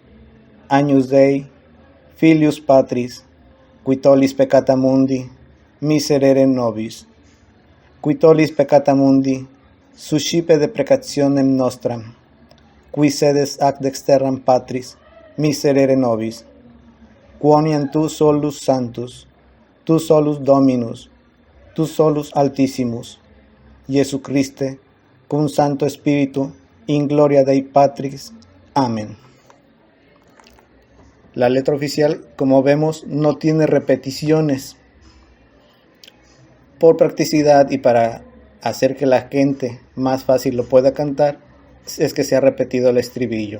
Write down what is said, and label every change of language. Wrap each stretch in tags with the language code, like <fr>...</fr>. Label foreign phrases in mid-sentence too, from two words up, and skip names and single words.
<la>Agnus Dei, Filius Patris, qui tollis peccata mundi, miserere nobis, qui tollis peccata mundi, suscipe deprecationem nostram, qui sedes ac dexterram Patris, miserere nobis, quoniam tu solus Sanctus, tu solus Dominus, tu solus Altissimus, Iesu Christe, cum Santo Spiritu, in gloria Dei Patris. Amén.</la> <es>La letra oficial, como vemos, no tiene repeticiones. Por practicidad y para hacer que la gente más fácil lo pueda cantar, es que se ha repetido el estribillo.</es>